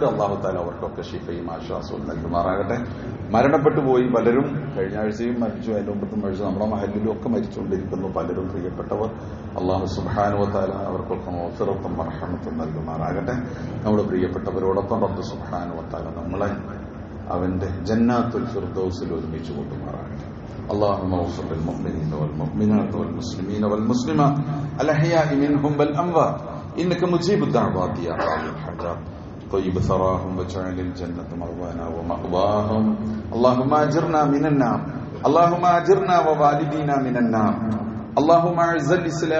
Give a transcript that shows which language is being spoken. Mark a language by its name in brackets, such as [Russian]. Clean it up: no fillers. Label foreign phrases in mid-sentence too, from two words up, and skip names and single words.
[Malayalam] അല്ലാഹു തആല അവർക്കൊക്കെ ശിഫയും ആശ്വാസവും നൽകുമാറാകട്ടെ. മരണപ്പെട്ടു പോയി പലരും, കഴിഞ്ഞ ആഴ്ചയും മരിച്ചു, അതിന്റെ മുമ്പത്തും മരിച്ചു, നമ്മുടെ മഹല്ലിലും ഒക്കെ മരിച്ചുകൊണ്ടിരിക്കുന്നു പലരും പ്രിയപ്പെട്ടവർ. അല്ലാഹു [Arabic] سبحانه وتعالى [Malayalam] അവർക്കൊക്കെ മഗ്ഫിറത്തും മർഹമത്തും നൽകുമാറാകട്ടെ. നമ്മുടെ പ്രിയപ്പെട്ടവരോടൊപ്പം റബ്ബ് [Arabic] سبحانه وتعالى [Malayalam] നമ്മളെ അവന്റെ ജന്നാത്തുൽ ഫിർദൗസിൽ ഒരുമിച്ച് കൊണ്ടുമാറാകട്ടെ. [Arabic] اللهم اغفر للمؤمنين والمؤمنات والمسلمين والمسلمات الأحياء منهم والأموات إنك مجيب الدعوات يا قاضي الحاجات طيب ثراهم واجعل الجنة مأوانا ومأواهم اللهم أجرنا من النار اللهم أجرنا ووالدينا من النار اللهم أعز الإسلام